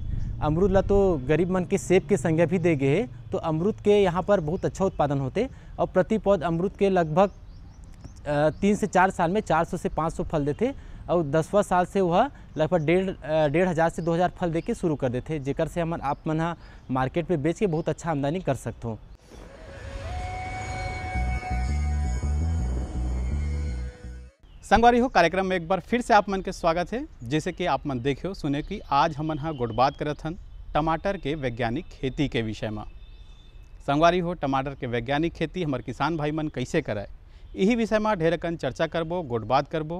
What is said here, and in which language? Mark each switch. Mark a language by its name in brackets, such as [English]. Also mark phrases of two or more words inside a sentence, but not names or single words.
[Chhattisgarhi] अमरूद ला तो गरीब मन के सेब के संज्ञा भी दे गए है, तो अमरूद के यहाँ पर बहुत अच्छा उत्पादन होते और प्रति पौध अमरूद के लगभग 3 से 4 साल में 400 से 500 फल देते और 10वां साल से वह लगभग 1,500 से 2,000 फल दे के शुरू कर देते, जेकर से हम आप मन मार्केट में बेच के बहुत अच्छा आमदनी कर सकते हो। संगवारी हो, कार्यक्रम में एक बार फिर से आप मन के स्वागत है। जैसे कि आप मन देखे हो सुने कि आज हमन हा गोट बात करत हन टमाटर के वैज्ञानिक खेती के विषय में। संगवारी हो, टमाटर के वैज्ञानिक खेती हमार किसान भाई मन कैसे कराए, यही विषय में ढेर कन चर्चा करबो, गोट बात करबो।